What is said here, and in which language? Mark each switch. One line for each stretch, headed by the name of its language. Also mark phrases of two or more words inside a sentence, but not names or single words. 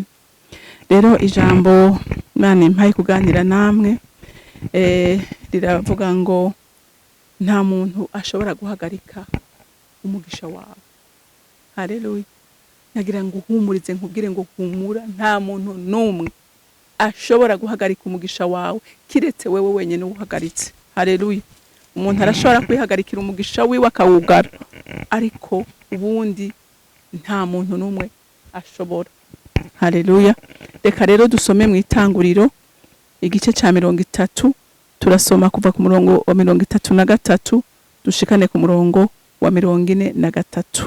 Rundi: Rero ijambo Mana impaye kuganira namwe riravuga ngo nta muntu ashobora guhagarika umugisha wawe. Haleluya. Nagira ngo uhumurize nkubwire ngo humura, nta muntu numwe ashobora guhagarika umugisha wawe kiretse wewe wenyene uhagaritse. Haleluya. Umuntu arashobora kwihagarikira umugisha wiwe akawugara, ariko ubundi nta muntu numwe ashobora. Haleluya. Reka rero dusome mu Itanguriro igice ca 30, turasoma kuva ku murongo wa 33 dushikane ku murongo wa 43.